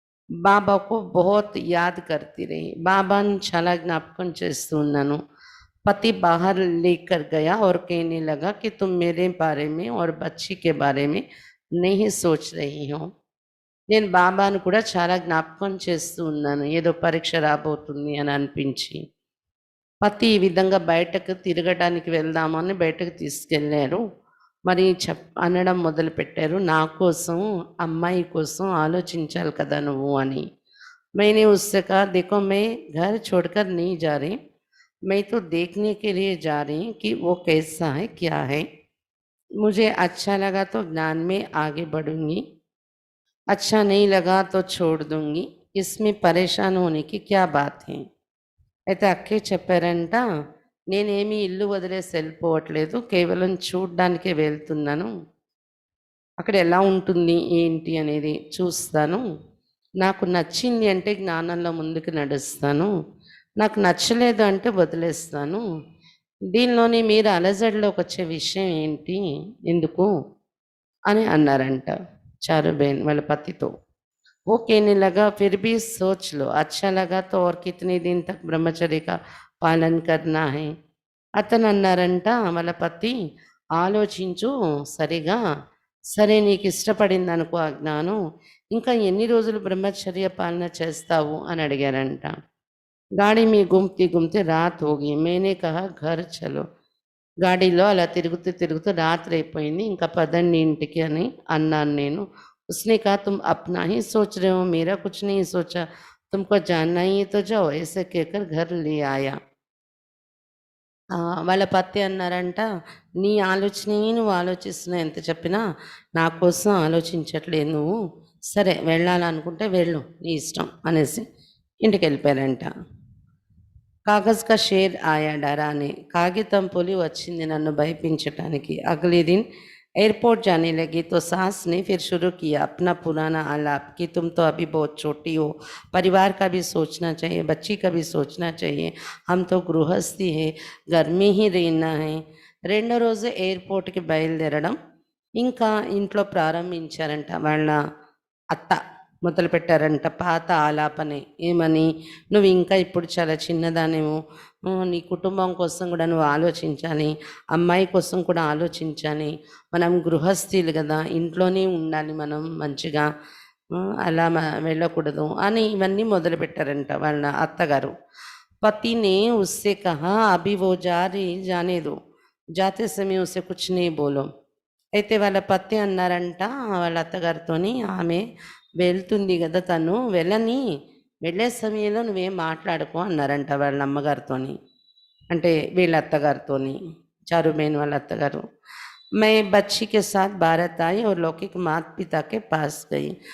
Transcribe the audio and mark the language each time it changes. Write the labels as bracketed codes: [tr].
[hi] బాబాకు బహుత్ యాద్ కర్తీ రహీ, [te] బాబాని చాలా జ్ఞాపకం చేస్తూ ఉన్నాను. [hi] पति बाहर लेकर गया और कहने लगा कि तुम मेरे बारे में और बच्ची के बारे में नहीं सोच रही हो. [te] నేను బాబాను కూడా చాలా జ్ఞాపకం చేస్తూ ఉన్నాను, ఏదో పరీక్ష రాబోతుంది అని అనిపించి. పతి ఈ విధంగా బయటకు తిరగడానికి వెళ్దామని బయటకు తీసుకెళ్ళారు. మరి అనడం మొదలుపెట్టారు, నా కోసం అమ్మాయి కోసం ఆలోచించాలి కదా నువ్వు అని. [hi] मैंने उससे कहा देखो मैं घर छोड़कर नहीं जा रही, मैं तो देखने के लिए जा रही हूँ कि वो कैसा है क्या है. मुझे अच्छा लगा तो ज्ञान में आगे बढ़ूंगी, अच्छा नहीं लगा तो छोड़ दूंगी, इसमें परेशान होने की क्या बात है. [te] అయితే అక్కే చెప్పారంట, నేనేమి ఇల్లు వదిలేసి వెళ్ళిపోవట్లేదు, కేవలం చూడ్డానికే వెళ్తున్నాను, అక్కడ ఎలా ఉంటుంది ఏంటి అనేది చూస్తాను, నాకు నచ్చింది అంటే జ్ఞానంలో ముందుకు నడుస్తాను, నాకు నచ్చలేదు అంటే వదిలేస్తాను. దీనిలోని మీరు అలజడిలోకి వచ్చే విషయం ఏంటి, ఎందుకు అని అన్నారంట చారుబేన్ వాళ్ళ పతితో. [hi] वो कहने लगा फिर भी सोच लो, अच्छा लगा तो और कितने दिन तक ब्रह्मचर्य का पालन करना है. [te] అతను అన్నారంట వాళ్ళ పతి, ఆలోచించు సరిగా, సరే నీకు ఇష్టపడిందనుకో ఆ జ్ఞానం, ఇంకా ఎన్ని రోజులు బ్రహ్మచర్య పాలన చేస్తావు అని అడిగారంట. [hi] గాడి మీ గుమ్తి గుమ్తి రాత్ హోగి మేనే కహా ఘర్ చలో. [te] గాడిలో అలా తిరుగుతూ తిరుగుతూ రాత్రి అయిపోయింది. ఇంకా పదండి ఇంటికి అని అన్నాను నేను. [hi] ఉస్నే కहा तुम अपना ही सोच रहे हो, मेरा कुछ नहीं सोचा, तुमको जानना ही है तो जाओ, ऐसे कहकर घर ले आया. [te] వాళ్ళ పతి అన్నారంట, నీ ఆలోచనయే నువ్వు ఆలోచిస్తున్నావు, ఎంత చెప్పినా నా కోసం ఆలోచించట్లేదు నువ్వు. సరే వెళ్ళాలనుకుంటే వెళ్ళు, నీ ఇష్టం అనేసి ఇంటికెళ్ళిపోయారంట. [hi] కాగజ్ కా షేర్ ఆయా డరానే, [te] కాగితం పులి వచ్చింది నన్ను భయపించటానికి. [hi] అగలే दिन एयरपोर्ट जाने लगी तो सास ने फिर शुरू किया अपना पुराना आलाप कि तुम तो अभी बहुत छोटी हो, परिवार का भी सोचना चाहिए, बच्ची का भी सोचना चाहिए, हम तो गृहस्थी है, घर में ही रहना है. [te] రెండో రోజు ఎయిర్పోర్ట్కి బయలుదేరడం ఇంకా ఇంట్లో ప్రారంభించారంట వాళ్ళ అత్త. మొదలుపెట్టారంట పాత ఆలాపనే. ఏమని, నువ్వు ఇంకా ఇప్పుడు చాలా చిన్నదానేమో, నీ కుటుంబం కోసం కూడా నువ్వు ఆలోచించాలి, అమ్మాయి కోసం కూడా ఆలోచించాలి, మనం గృహస్థీలు కదా, ఇంట్లోనే ఉండాలి మనం మంచిగా, అలా వెళ్ళకూడదు అని ఇవన్నీ మొదలుపెట్టారంట వాళ్ళ అత్తగారు. [hi] పతినే ఉస్సే కహా అభి వో జానే దో, జాతే సమయం ఉస్సే కుచ్ నీ బోలో. [te] అయితే వాళ్ళ పతి అన్నారంట వాళ్ళ అత్తగారితోని, ఆమె వెళ్తుంది కదా తను, వెళ్ళని, వెళ్ళే సమయంలో నువ్వేం మాట్లాడుకో అన్నారంట వాళ్ళ అమ్మగారితోని, అంటే వీళ్ళ అత్తగారితోని, చారుబేన్ వాళ్ళ అత్తగారు. [hi] मैं बच्ची के साथ भारत आई और लौकिक माता पिता के पास गई.